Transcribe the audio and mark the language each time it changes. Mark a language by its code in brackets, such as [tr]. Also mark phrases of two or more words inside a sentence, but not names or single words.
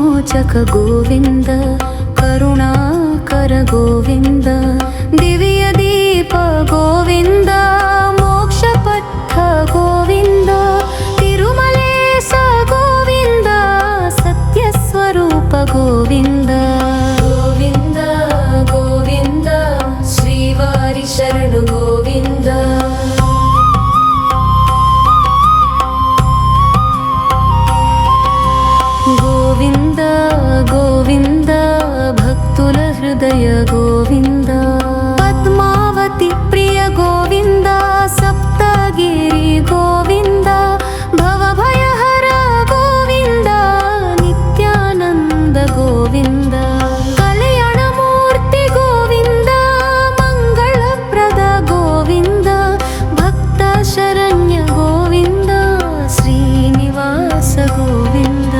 [kn] ರೋಮಾಂಚಕ ಗೋವಿಂದ ಕರುಣಾಕರ ಗೋವಿಂದ ದಿವ್ಯ ದೀಪ ಗೋವಿಂದ ಮೋಕ್ಷಪಥ ಗೋವಿಂದ ತಿರುಮಲೇಶ ಗೋವಿಂದ ಸತ್ಯ ಸ್ವರೂಪ ಗೋವಿಂದ ಗೋವಿಂದ ಗೋವಿಂದ ಶ್ರೀವಾರಿ ಶರಣು ಗೋವಿಂದ [te] గోవింద గోవింద భక్తుల హృదయ గోవింద పద్మావతి ప్రియ గోవింద సప్తగిరి గోవింద భవభయహర గోవింద నిత్యానంద గోవింద కళ్యాణమూర్తి గోవింద మంగళప్రద గోవింద భక్త శరణ్య గోవింద శ్రీనివాస గోవింద